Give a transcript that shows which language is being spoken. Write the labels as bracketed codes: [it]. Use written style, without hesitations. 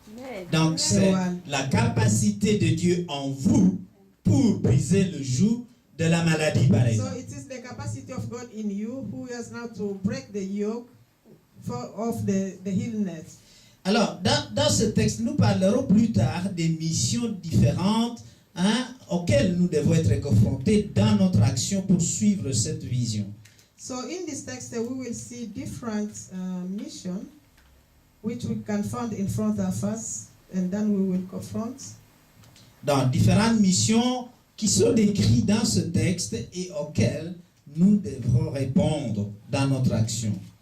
[fr] Amen. Donc, c'est la capacité de Dieu en vous pour briser le joug de la maladie, par [en] So [fr] exemple. [en] it is the capacity of God in you who has now to break the yoke of the illness. [fr] Alors, dans ce texte, nous parlerons plus tard des missions différentes auxquelles nous devons être confrontés dans notre action pour suivre cette vision. [en] So in this text, we will see different missions which we can find in front of us, and then we will confront. [fr] Dans différentes missions qui sont décrites dans ce texte et auxquelles nous devrons répondre dans notre action.